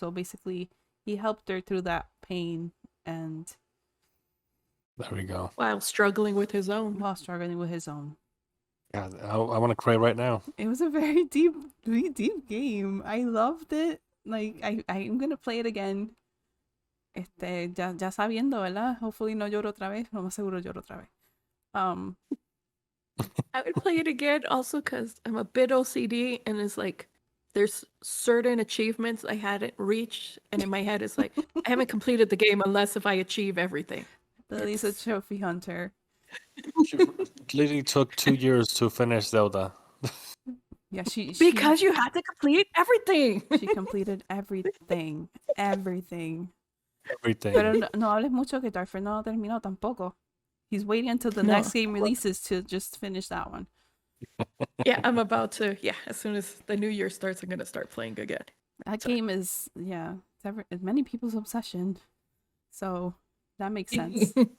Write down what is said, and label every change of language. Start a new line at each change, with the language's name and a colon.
English: So basically, he helped her through that pain, and There we go. While struggling with his own. while struggling with his own. God, I want to cry right now. It was a very deep game. I loved it. Like I'm gonna play it again.
Spanish: Ya sabiendo, ¿verdad?
English: Hopefully
Spanish: no lloro otra vez. Lo más seguro lloro otra vez.
English: I would play it again also because I'm a bit OCD and it's like there's certain achievements I hadn't reached, and in my head it's like I haven't completed the game unless if I achieve everything. Lily's a trophy hunter. She literally took 2 years to finish Zelda. Yeah, she Because you had to complete everything. she completed everything. Everything.
Spanish: Pero no hables mucho que Darfur no terminó tampoco.
English: He's waiting until the next game releases to just finish that one. Yeah, I'm about to. Yeah, as soon as the new year starts, I'm gonna start playing again. That game is it's many people's obsession, so that makes sense.